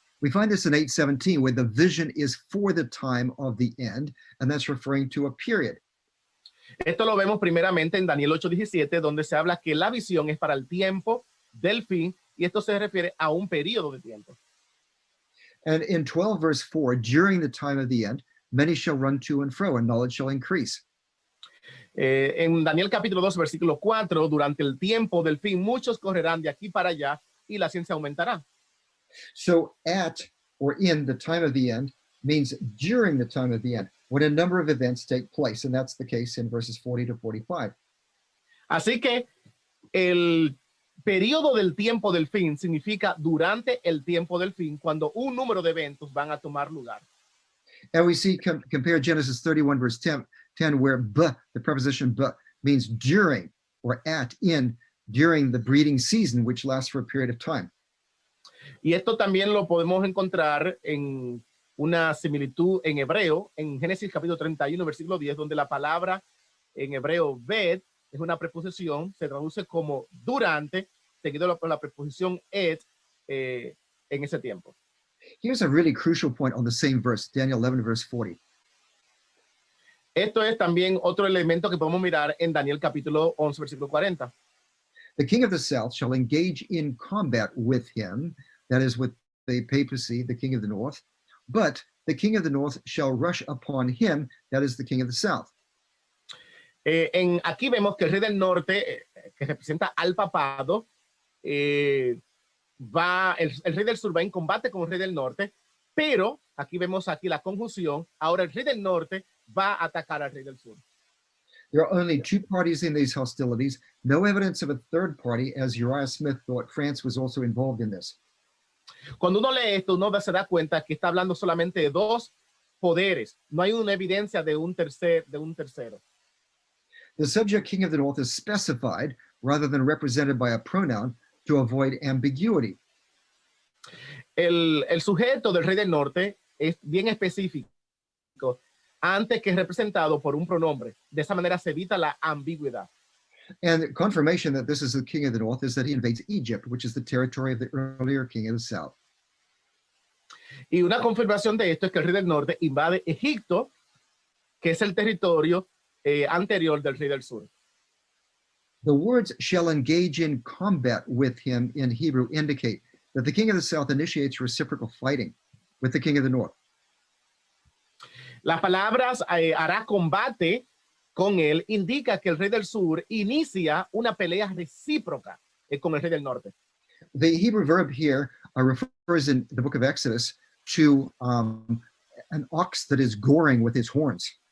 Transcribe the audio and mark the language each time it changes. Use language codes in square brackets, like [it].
[en] We find this in 8:17, where the vision is for the time of the end, and that's referring to a period. [es] Esto lo vemos primeramente en Daniel 8:17, donde se habla que la visión es para el tiempo del fin, y esto se refiere a un periodo de tiempo. [en] And in 12 verse 4, during the time of the end, many shall run to and fro, and knowledge shall increase. [es] En Daniel capítulo 2, versículo 4, durante el tiempo del fin, muchos correrán de aquí para allá y la ciencia aumentará. [en] So at or in the time of the end means during the time of the end, when a number of events take place, and that's the case in verses 40 to 45. [es] Así que el periodo del tiempo del fin significa durante el tiempo del fin, cuando un número de eventos van a tomar lugar. [en] And we see, compare Genesis 31 verse 10, where the preposition means during or at, in, during the breeding season, which lasts for a period of time. [es] Y esto también lo podemos encontrar en una similitud en hebreo, en Génesis capítulo 31, versículo 10, donde la palabra en hebreo bet es una preposición, se traduce como durante, seguido por la preposición et en ese tiempo. [en] Here's a really crucial point on the same verse, Daniel 11 verse 40. [es] Esto es también otro elemento que podemos mirar en Daniel capítulo 11, versículo 40. [en] The king of the south shall engage in combat with him, that is with the papacy, the king of the north, but the king of the north shall rush upon him, that is the king of the south. [es] Aquí vemos que el rey del norte, que representa al papado, el rey del sur va en combate con el rey del norte, pero aquí vemos aquí la conjunción, ahora el rey del norte va a atacar al rey del sur. [en] There are only two parties in these hostilities, no evidence of a third party, as Uriah Smith thought France was also involved in this. [es] Cuando uno lee esto, uno se da cuenta que está hablando solamente de dos poderes, no hay una evidencia de un tercero. [en] The subject king of the north is specified rather than represented by a pronoun to avoid ambiguity. [es] El sujeto del rey del norte es bien específico antes que representado por un pronombre. De esa manera se evita la ambigüedad. [en] And confirmation that this is the king of the north is that he invades Egypt, which is the territory of the earlier king of the south. [es] Y una confirmación de esto es que el rey del norte invade Egipto, que es el territorio anterior del rey del sur. [en] The words shall engage in combat with him in Hebrew indicate that the king of the south initiates reciprocal fighting with the king of the north. [es] Las palabras hará combate con él indica que el rey del sur inicia una pelea recíproca con el rey del norte. [en] The Hebrew verb here refers in the book of Exodus to an ox that is goring with his horns.